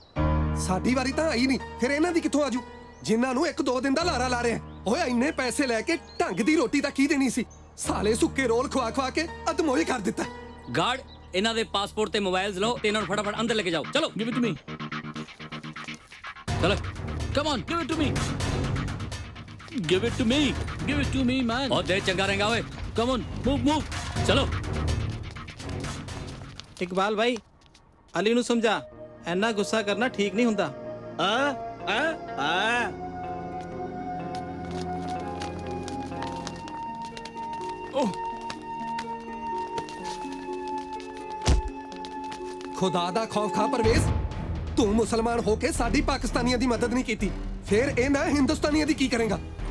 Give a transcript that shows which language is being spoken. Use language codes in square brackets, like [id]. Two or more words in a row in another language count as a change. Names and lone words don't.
[pa] ਸਾਡੀ ਵਾਰੀ ਤਾਂ ਆਈ ਨਹੀਂ, ਫਿਰ ਇਹਨਾਂ ਦੀ ਕਿੱਥੋਂ ਆਜੂ ਜਿਨ੍ਹਾਂ ਨੂੰ 1-2 ਦਿਨ ਦਾ ਲਾਰਾ ਲਾ ਰਿਹਾ। ਓਏ ਇੰਨੇ ਪੈਸੇ ਲੈ ਕੇ ਢੰਗ ਦੀ ਰੋਟੀ ਤਾਂ ਕੀ ਦੇਣੀ ਸੀ? ਸਾਲੇ ਸੁੱਕੇ ਰੋਲ ਖਵਾ ਕੇ ਅਦਮੋਈ ਕਰ ਦਿੱਤਾ। ਗਾਰਡ, ਇਹਨਾਂ ਦੇ ਪਾਸਪੋਰਟ ਤੇ ਮੋਬਾਈਲਸ ਲਓ ਤੇ ਇਹਨਾਂ ਨੂੰ ਫਟਾਫਟ ਅੰਦਰ ਲੈ ਕੇ ਜਾਓ। ਚਲੋ, [en] give it to me. ਚਲੋ, come on, give it to me. Give it to me. Give it to me, man. [hi] और दे चंगा रहेगा ओए। [en] Come on, move. [hi] चलो। [pa] ਇਕਬਾਲ ਬਾਈ, ਅਲੀ ਨੂੰ ਸਮਝਾ, ਐਨਾ ਗੁੱਸਾ ਕਰਨਾ ਠੀਕ ਨਹੀਂ ਹੁੰਦਾ। ਖੁਦਾ ਦਾ ਖੌਫ ਖਾ ਪਰਵੇਜ਼, ਤੂੰ ਮੁਸਲਮਾਨ ਹੋ ਕੇ ਸਾਡੀ ਪਾਕਿਸਤਾਨੀਆਂ ਦੀ ਮਦਦ ਨਹੀਂ ਕੀਤੀ, ਫਿਰ ਇਹ ਨਾ ਹਿੰਦੁਸਤਾਨੀਆਂ ਦੀ ਕੀ ਕਰੇਗਾ?